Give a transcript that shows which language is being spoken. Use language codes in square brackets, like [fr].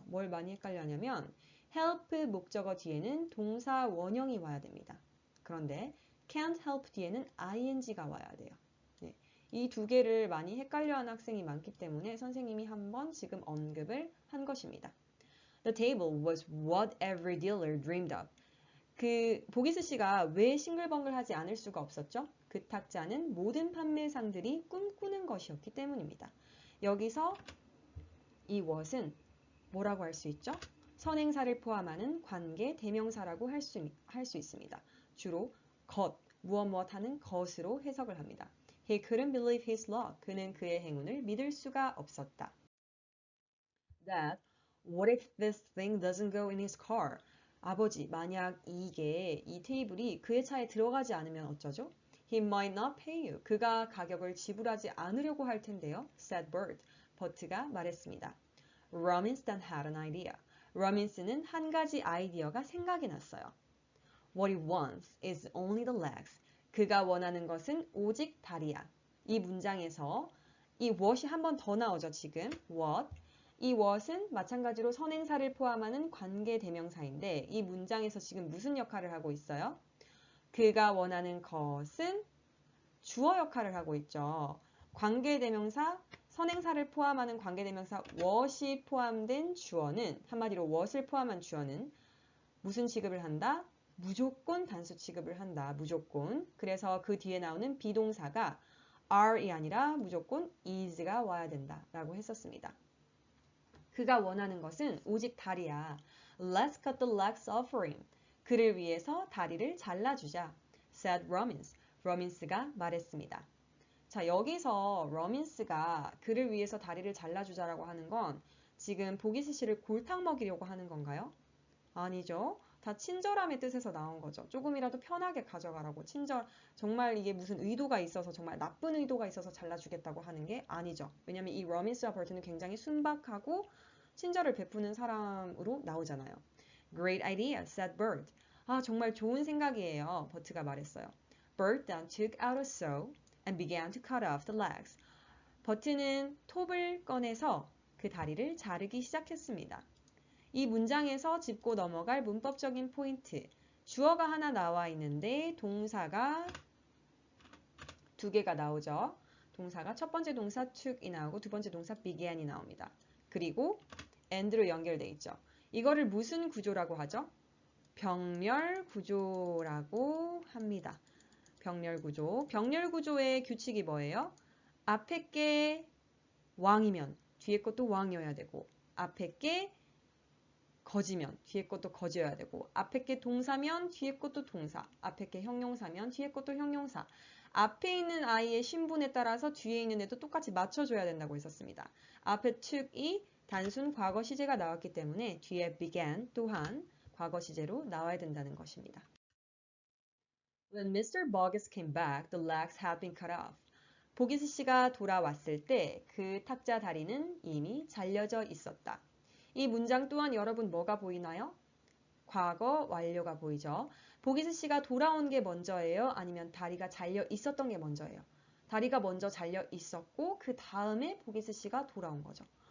[ko] 뭘 많이 헷갈려 하냐면 help 목적어 뒤에는 동사 원형이 와야 됩니다. 그런데 can't help 뒤에는 ing가 와야 돼요. 네. 이 두 개를 많이 헷갈려하는 학생이 많기 때문에 선생님이 한번 지금 언급을 한 것입니다. [en] The table was what every dealer dreamed of. [ko] 그 보기스 씨가 왜 싱글벙글하지 않을 수가 없었죠? 그 탁자는 모든 판매상들이 꿈꾸는 것이었기 때문입니다. 여기서 이 what은 뭐라고 할 수 있죠? 선행사를 포함하는 관계 대명사라고 할 수 있습니다. 주로 것, 무엇 하는 것으로 해석을 합니다. [en] He couldn't believe his luck. [ko] 그는 그의 행운을 믿을 수가 없었다. [en] Dad, what if this thing doesn't go in his car? [ko] 아버지, 만약 이 테이블이 그의 차에 들어가지 않으면 어쩌죠? [en] He might not pay you. [ko] 그가 가격을 지불하지 않으려고 할 텐데요. [en] said Bert. [ko] 버트가 말했습니다. [en] Robinson had an idea. [ko] 로빈슨은 한 가지 아이디어가 생각이 났어요. [en] What he wants is only the legs. [ko] 그가 원하는 것은 오직 다리야. 이 문장에서 이 what이 한 번 더 나오죠, 지금. [en] what. [ko] 이 what은 마찬가지로 선행사를 포함하는 관계 대명사인데 이 문장에서 지금 무슨 역할을 하고 있어요? 그가 원하는 것은 주어 역할을 하고 있죠. 관계 대명사, 선행사를 포함하는 관계 대명사 what이 포함된 주어는 한마디로 what을 포함한 주어는 무슨 취급을 한다? 무조건 단수 취급을 한다. 무조건. 그래서 그 뒤에 나오는 비동사가 are이 아니라 무조건 is가 와야 된다. 라고 했었습니다. 그가 원하는 것은 오직 다리야. [en] Let's cut the legs off for him. [ko] 그를 위해서 다리를 잘라주자. [en] said Robbins. [ko] 로빈스가 말했습니다. 자, 여기서 로빈스가 그를 위해서 다리를 잘라주자라고 하는 건 지금 보기스 씨를 골탕 먹이려고 하는 건가요? 아니죠. 다 친절함의 뜻에서 나온 거죠. 조금이라도 편하게 가져가라고. 정말 이게 무슨 의도가 있어서 정말 나쁜 의도가 있어서 잘라주겠다고 하는 게 아니죠. 왜냐면 이 로빈스와 버트는 굉장히 순박하고 친절을 베푸는 사람으로 나오잖아요. [en] Great idea, said Bert. [ko] 아, 정말 좋은 생각이에요. 버트가 말했어요. [en] Bert then took out a saw and began to cut off the legs. [ko] 버트는 톱을 꺼내서 그 다리를 자르기 시작했습니다. 이 문장에서 짚고 넘어갈 문법적인 포인트. 주어가 하나 나와 있는데 동사가 두 개가 나오죠. 동사가 첫 번째 동사 took이 나오고 두 번째 동사 began이 나옵니다. 그리고 and로 연결돼 있죠. 이거를 무슨 구조라고 하죠? 병렬 구조라고 합니다. 병렬 구조. 병렬 구조의 규칙이 뭐예요? 앞에 게 왕이면 뒤에 것도 왕이어야 되고 앞에 게 거지면 뒤에 것도 거지여야 되고 앞에 게 동사면 뒤에 것도 동사, 앞에 게 형용사면 뒤에 것도 형용사. 앞에 있는 아이의 신분에 따라서 뒤에 있는 애도 똑같이 맞춰줘야 된다고 했었습니다. 앞에 took이 단순 과거 시제가 나왔기 때문에 뒤에 began 또한 과거 시제로 나와야 된다는 것입니다. [en] When Mr. Boggis came back, the legs had been cut off. [ko] 보기스 씨가 돌아왔을 때 그 탁자 다리는 이미 잘려져 있었다. 이 문장 또한 여러분 뭐가 보이나요? 과거 완료가 보이죠. 보기스 씨가 돌아온 게 먼저예요? 아니면 다리가 잘려 있었던 게 먼저예요? 다리가 먼저 잘려 있었고 그 다음에 보기스 씨가 돌아온 거죠.